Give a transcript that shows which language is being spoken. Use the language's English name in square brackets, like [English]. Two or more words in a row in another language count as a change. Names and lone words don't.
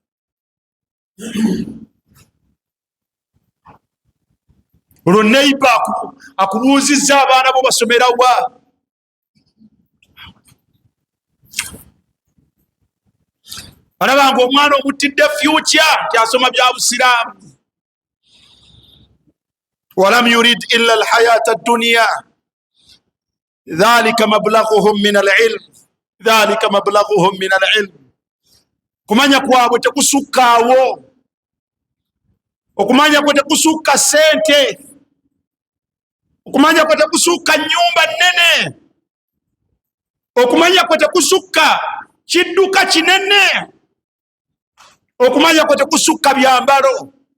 [Ganda] olwo neiba akubuuzizza abaana bo basomera wa? Alabanga omwana omutidde future nti asoma bya busiraamu. [Arabic] ولم يرد إلا الحياة الدنيا ذلك مبلغهم من العلم، ذلك مبلغهم من العلم. [Ganda] Kumanya kwabwe tekusukkaawo, okumanya kwe tekusukka sente, okumanya kwe tekusukka nyumba nene, okumanya kwe tekusukka kidduka kinene, okumanya kwe tekusukka byambalo.